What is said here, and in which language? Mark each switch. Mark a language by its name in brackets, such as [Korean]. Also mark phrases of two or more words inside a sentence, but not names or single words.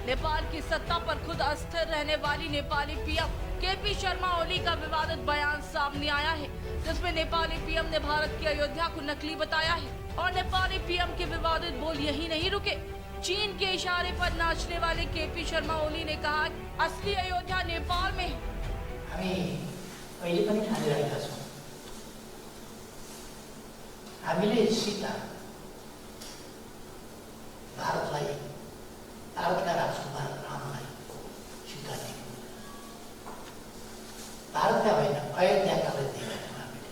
[Hindi] नेपाल की सत्ता पर खुद अस्थिर रहने वाली नेपाली पीएम केपी शर्मा ओली का विवादित बयान सामने आया है, जिसमें नेपाली पीएम ने भारत की अयोध्या को नकली बताया है। और नेपाली पीएम के विवादित बोल यही नहीं रुके। चीन के इशारे पर नाचने वाले केपी शर्मा ओली ने कहा असली अयोध्या नेपाल में है। [Nepali] हामीले सीता भारतलाई, भारतका राजकुमार रामलाई सीता दियौँ। भारतका होइन, अयोध्याका लागि दिएका थियौँ हामीले।